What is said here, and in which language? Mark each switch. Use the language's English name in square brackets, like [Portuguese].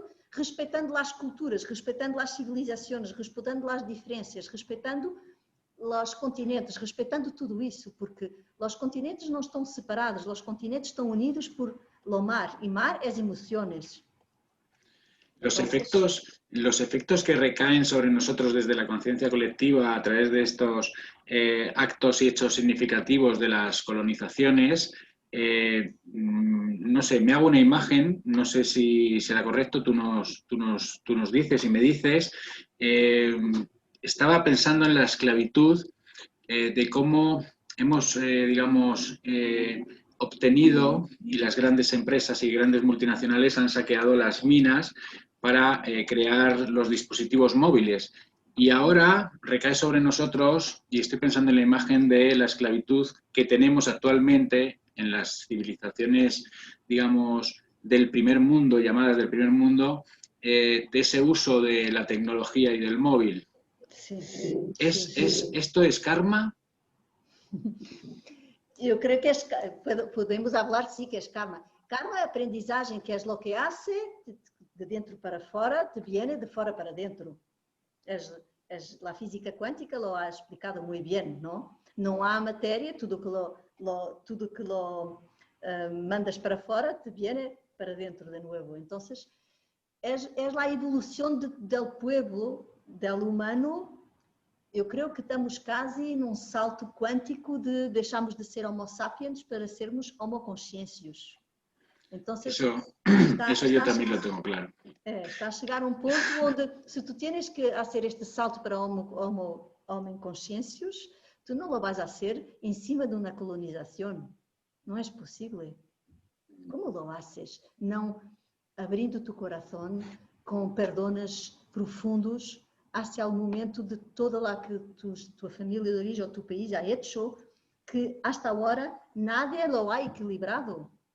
[Portuguese] respeitando as culturas, respeitando as civilizações, respeitando as diferenças, respeitando os continentes, respeitando tudo isso, porque os continentes não estão separados, os continentes estão unidos por o mar, e mar é emociones. [Spanish] Los efectos que recaen sobre nosotros desde la conciencia colectiva a través de estos actos y hechos significativos de las colonizaciones, no sé, me hago una imagen, no sé si será correcto, tú nos dices y me dices, estaba pensando en la esclavitud, de cómo hemos, digamos, obtenido, y las grandes empresas y grandes multinacionales han saqueado las minas para crear los dispositivos móviles. Y ahora recae sobre nosotros, y estoy pensando en la imagen de la esclavitud que tenemos actualmente en las civilizaciones, digamos, del primer mundo, llamadas del primer mundo, de ese uso de la tecnología y del móvil. Sí. ¿Esto es karma? [Portuguese] Eu creio que podemos falar sim que é karma. Karma é aprendizagem, que é o que hace de dentro para fora, [Spanish] te viene [Portuguese] de fora para dentro. A física quântica [Spanish] lo ha explicado [Portuguese] muito bem, não? Não há matéria, tudo que mandas para fora [Spanish] te viene para dentro [Portuguese] de novo. Então, é a evolução do povo, do humano. Eu creio que estamos quase num salto quântico de deixarmos de ser homo sapiens para sermos homo consciencios. Então, [Spanish] eso yo también lo tengo claro. [Portuguese] Está a chegar a ponto onde, se tu tienes que fazer este salto para homo consciencios, tu não o vais a hacer em cima de uma colonização. Não é possível. [Spanish] Como lo haces? [Portuguese] Não abrindo tu coração com perdones profundos hacia o momento de toda lá que tua família de origem ou tu país ha hecho, [Spanish] que hasta agora nada lo ha equilibrado.